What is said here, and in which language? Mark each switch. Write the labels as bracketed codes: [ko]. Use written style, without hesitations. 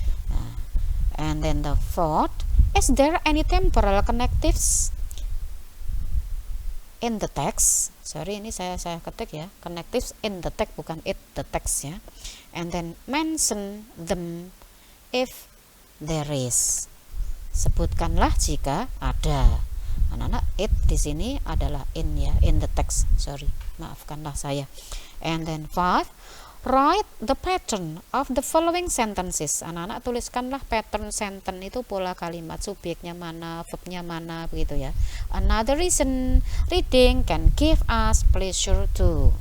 [en] Nah, and then the fourth, is there any temporal connectives in the text? [id] Sorry, ini saya ketik ya, [en] connectives in the text, [id] bukan [en] it the text [id] ya. [en] And then mention them if there is. [id] Sebutkanlah jika ada. Anak-anak, it di sini adalah in ya, [en] in the text. [id] Sorry, maafkanlah saya. [en] And then 5, write the pattern of the following sentences. [id] Anak-anak tuliskanlah pattern sentence, itu pola kalimat, subjeknya mana, verbnya mana, begitu ya. [en] Another reason reading can give us pleasure too.